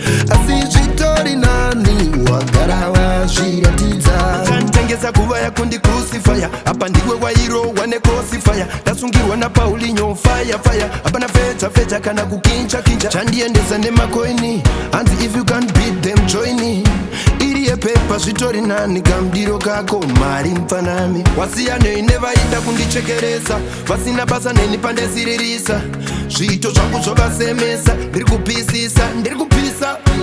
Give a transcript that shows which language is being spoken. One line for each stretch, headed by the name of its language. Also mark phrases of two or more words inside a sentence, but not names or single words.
Shona: Asi zvitori nani, wagara wazviratidza. Uchanditengesa kuva yako ndi crucifier. Apa ndiwe wairohwa ne crossfire. Ndasungirwa naPaulinho
English: fire fire.
Shona: Hapana fecha fecha kana kukincha kincha. Chandiendesa nemakoini. Hanzi
English: if you can't beat them, join.
Shona: Iri yepepa zvitori nani, kamdiro kako mari mfanami. Wasiya nei nevaida kundichekeresa, vasina basa neni pandeziririsa. Zviito zvangu zvovasemesa, ndiri kupisisa, ndiri kupisa.